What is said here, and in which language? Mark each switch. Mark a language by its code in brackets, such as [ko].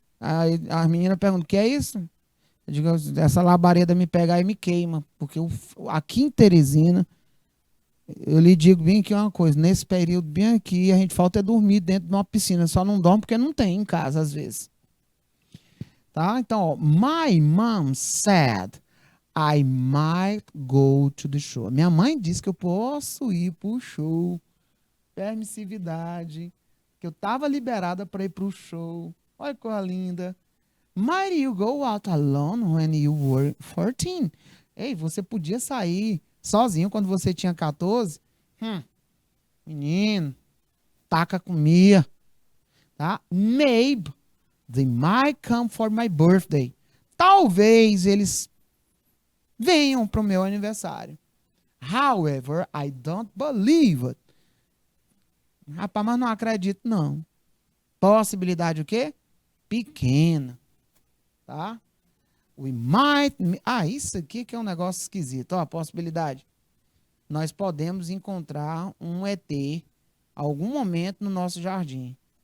[pt] Aí as meninas perguntam, o que é isso? Eu digo, essa labareda me pega e me queima. Porque aqui em Teresina, eu lhe digo bem aqui uma coisa, nesse período bem aqui, a gente falta é dormir dentro de uma piscina. Só não dorme porque não tem em casa, às vezes. Tá? Então, ó, [en] my mom said I might go to the show. [pt] Minha mãe disse que eu posso ir para o show. Permissividade. Que eu estava liberada para ir para o show. Olha que coisa linda. [en] Might you go out alone when you were 14? [pt] Ei, você podia sair sozinho quando você tinha 14? Menino, taca comia. Tá? [en] Maybe they might come for my birthday. [pt] Talvez eles venham para o meu aniversário. [en] However, I don't believe it. [pt] Rapaz, mas não acredito, não. Possibilidade o quê? Pequena. Tá? [en] We might... [pt] isso aqui que é um negócio esquisito. Ó, a possibilidade. Nós podemos encontrar um ET algum momento no nosso jardim.